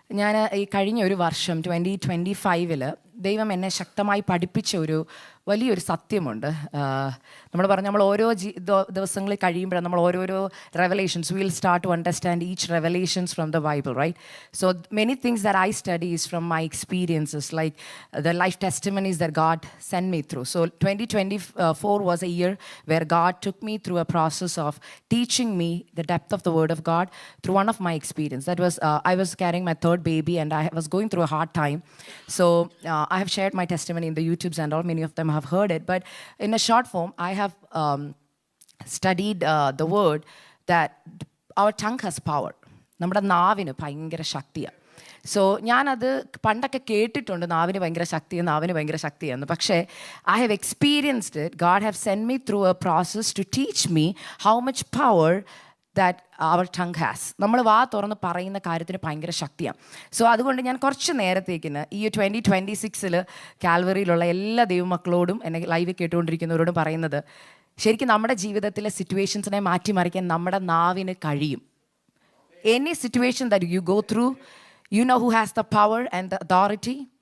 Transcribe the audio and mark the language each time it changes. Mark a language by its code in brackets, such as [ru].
[ml] ഞാൻ ഈ കഴിഞ്ഞ ഒരു വർഷം 2025 ദൈവം എന്നെ ശക്തമായി പഠിപ്പിച്ച ഒരു വലിയൊരു സത്യമുണ്ട്. നമ്മൾ ഓരോ ദിവസങ്ങളിൽ കഴിയുമ്പോഴാണ് നമ്മൾ ഓരോരോ [en] Revelations will start to understand each revelations from the Bible, right? So many things that I study is from my experiences, like the life testimonies that God send me through. So 2024 was a year where God took me through a process of teaching me the depth of the word of God through one of my experience. That was I was carrying my third baby and I was going through a hard time. So I have shared my testimony in the YouTubes and all. Many of them have heard it, but in a short form I have studied the word that our tongue has power. [ml] നമ്മുടെ നാവിന് ഭയങ്കര ശക്തിയാണ്. So ഞാനത് പണ്ടൊക്കെ കേട്ടിട്ടുണ്ട്, നാവിന് ഭയങ്കര ശക്തിയെന്ന്. പക്ഷേ [en] I have experienced it. God have send me through a process to teach me how much power that our tongue has. [ml] നമ്മൾ വാ തുറന്ന് പറയുന്ന കാര്യത്തിന് ഭയങ്കര ശക്തിയാണ്. സോ അതുകൊണ്ട് ഞാൻ കുറച്ച് നേരത്തേക്കിന് ഈ 2026 കാൽവറിയിലുള്ള എല്ലാ ദൈവമക്കളോടും എന്നെ ലൈവ് കേട്ടുകൊണ്ടിരിക്കുന്നവരോടും പറയുന്നത്, ശരിക്കും നമ്മുടെ ജീവിതത്തിലെ സിറ്റുവേഷൻസിനെ മാറ്റിമറിക്കാൻ നമ്മുടെ നാവിന് കഴിയും. Any situation that you go through, [en] you know who has the power and the authority?